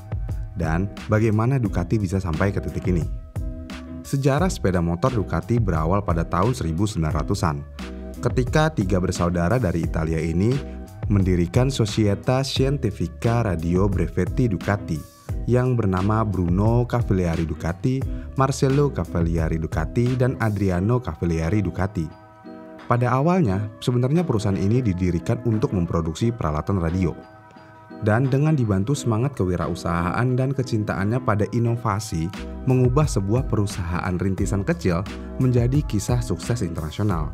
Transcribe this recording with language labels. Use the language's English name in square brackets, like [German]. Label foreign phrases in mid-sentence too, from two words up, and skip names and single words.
[Indonesian] Dan bagaimana Ducati bisa sampai ke titik ini? Sejarah sepeda motor Ducati berawal pada tahun 1900-an. Ketika tiga bersaudara dari Italia ini mendirikan Società Scientifica Radio Brevetti Ducati yang bernama Bruno Cavalieri Ducati, Marcello Cavalieri Ducati, dan Adriano Cavalieri Ducati. Pada awalnya, sebenarnya perusahaan ini didirikan untuk memproduksi peralatan radio. Dan dengan dibantu semangat kewirausahaan dan kecintaannya pada inovasi, mengubah sebuah perusahaan rintisan kecil menjadi kisah sukses internasional.